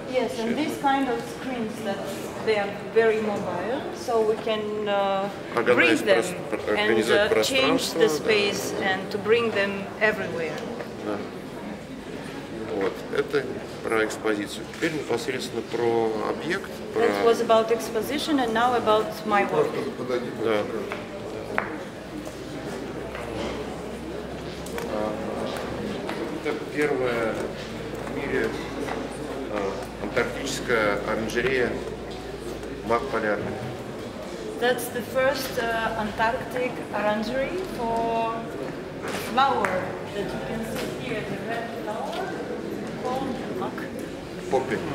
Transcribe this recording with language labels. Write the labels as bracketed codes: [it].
[en] Yes, and these kind of screens that they are very mobile, so we can bring them and change the space and to bring them everywhere. [ru] Да. Вот, это про экспозицию. Теперь непосредственно про объект. [en] That was about exposition, and now about my work. [ru] Да. Это первая в мире антарктическая оранжерея мак полярных. [en] That's the first Antarctic orangery for flower that you can see here, the red flower called mак.